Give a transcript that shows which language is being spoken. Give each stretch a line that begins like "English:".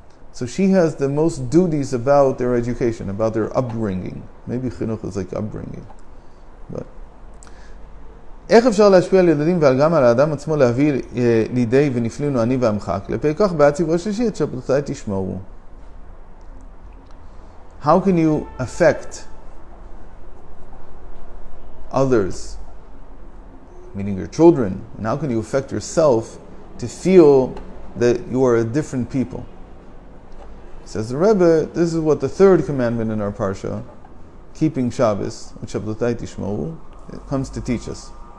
English: So she has the most duties about their education, about their upbringing. Maybe chinuch is like upbringing.
Hebrew: But איך אפשר להשפיע על ילדים ועל גם על האדם עצמו להביא לידי ונפלינו אני ועמך כלפי כך בהציבו השלישי את שבתותיי תשמרו.
English: How can you affect others, meaning your children, and how can you affect yourself to feel that you are a different people? Says the Rebbe, this is what the third commandment in our parsha, keeping Shabbos, which
Hebrew: Shabbatai Tishmoru,
English: it comes to teach us.